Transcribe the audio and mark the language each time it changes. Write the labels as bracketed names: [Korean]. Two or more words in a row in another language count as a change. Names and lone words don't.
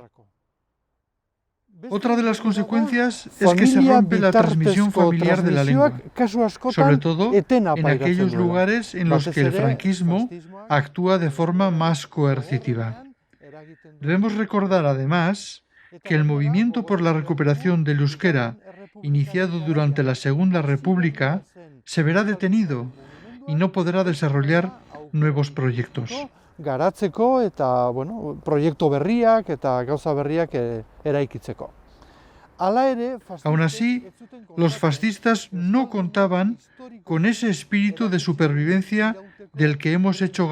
[Spanish] Otra de las consecuencias es que se rompe la transmisión familiar de la lengua, sobre todo en aquellos lugares en los que el franquismo actúa de forma más coercitiva. Debemos recordar, además, que el movimiento por la recuperación del euskera, iniciado durante la Segunda República, se verá detenido y no podrá desarrollar nuevos proyectos. [Basque] Garatzeko eta, proiektu berriak eta gauza berriak eraikitzeko. [Spanish] Aún así, los fascistas no contaban con ese espíritu de supervivencia del que hemos hecho